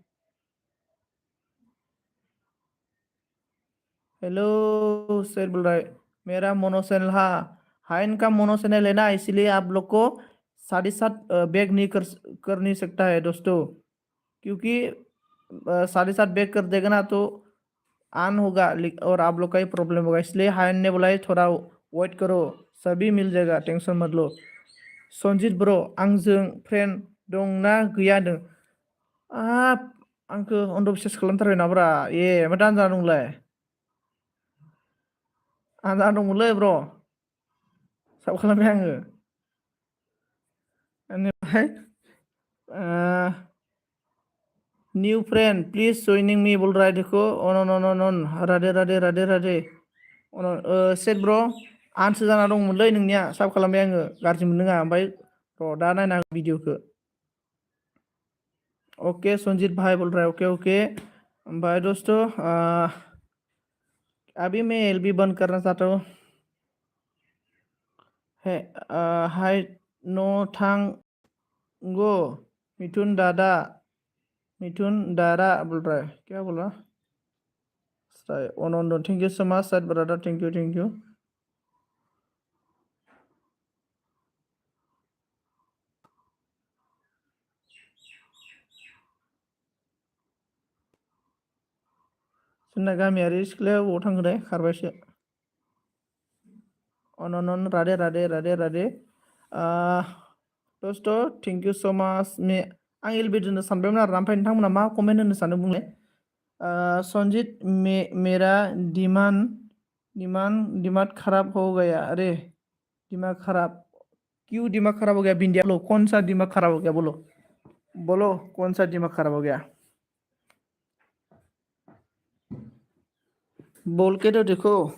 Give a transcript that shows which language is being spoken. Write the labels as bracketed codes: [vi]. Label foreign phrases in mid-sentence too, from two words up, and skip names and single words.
[hi] हेलो सेट बोल रहा है मेरा [en] mono channel [hi] हाँ इनका [en] mono channel [hi] है ना इसलिए आप लोग को 7.5 बैग नहीं कर नहीं सकता है दोस्तों क्योंकि 7.5 बैग कर देगा ना तो ऑन होगा और आप लोग का ही प्रॉब्लम होगा, इसलिए हायन ने बोला है थोड़ा वेट करो, सभी मिल जाएगा, टेंशन मत लो। [brx] सनजित ब्रो आंजों फ्रेंड दंना गैया होनदों। आंखौ अन्धबिसास खालामथारबाय नाब्रा, माथो आनजाद दंलाय? आनजाद दंमोनलै ब्र, साब खालामबाय आङो। बेनिफ्राय न्यू फ्रेंड प्लिज जइनिं मी [hi] बोल रहा है, देखो [brx] अन अन अन अन राधे राधे राधे राधे सेट ब्र आनसो जाना दंमोनलै नोंनिया, साब खालामबाय आङो, गाज्रि मोनदों आं। ओमफ्राय र' दा नायना भिडिअखौ। [hi] ओके संजीत भाई बोल रहा है, [en] okay okay. [hi] भाई दोस्तों अभी मैं एलबी बंद करना चाहता हूँ है। हाय नो थांगो मिथुन दादा, मिथुन दारा बोल रहा है, क्या बोल रहा? [en] on thank you so much sir brother, thank you thank you. [brx] जोंना गामियारि सिख्लाया बबाव थांखो दे, खारबायसो। [hi] अन राधे राधे राधे राधे। दोस्तों [en] thank you so much. [brx] आं एलबी दोननो सानबायमोन आरो, ओमफ्राय नोंथांमोना मा कमेन्ट होनो सानो बुंलाय। [hi] संजीत मेरा दिमाग खराब हो गया, अरे दिमाग खराब क्यों, दिमाग खराब हो गया बिंदिया? बोलो कौन सा दिमाग खराब हो गया, बोलो बोलो कौन सा दिमाग खराब हो गया, बोल के तो देखो।